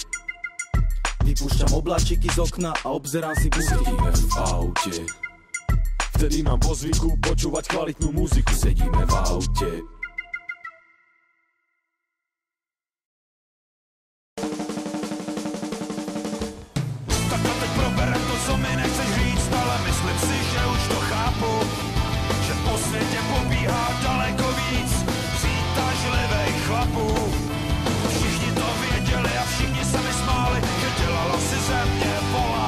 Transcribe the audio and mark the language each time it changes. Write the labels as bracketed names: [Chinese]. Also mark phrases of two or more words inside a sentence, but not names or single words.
[Slovak] Vypúšťam obláčiky z okna a obzerám si gusty. sedíme v aute, Vtedy mám po zvyku počúvať kvalitnú muziku. sedíme v aute. [Czech] Tak to teď proberem to, co mi nechceš říct, ale myslím si, že už to chápu, že po světě pobíhá daleko víc přitažlivých chlapů. Všichni to věděli a všichni se mi smáli, že dělalo si ze mě vola.